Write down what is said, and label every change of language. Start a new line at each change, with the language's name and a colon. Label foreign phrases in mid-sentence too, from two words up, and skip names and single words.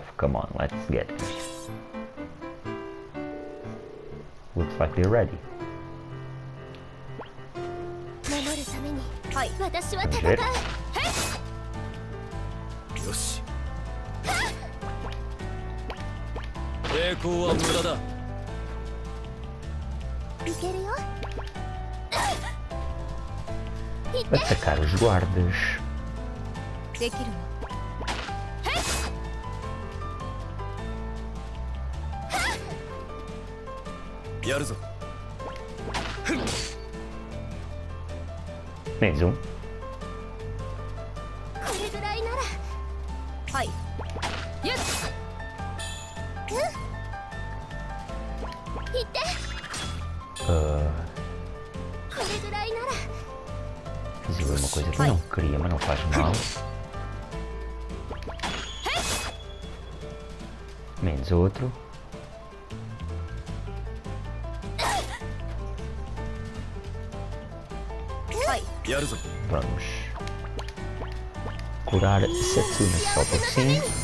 English: Come on, let's get it. Looks like they're ready. Sounds good.
Japanese: 抵抗は無駄だ。いけるよ。
Portuguese: Atacar os guardas.
Japanese: できるの。やるぞ。
Portuguese: Menos um.
Japanese: これぐらいなら。はい。よっ。いて。これぐらいなら。
Portuguese: Fiz uma coisa que eu não queria, mas não faz mal. Menos outro. Vamos curar Setsuna só por cima.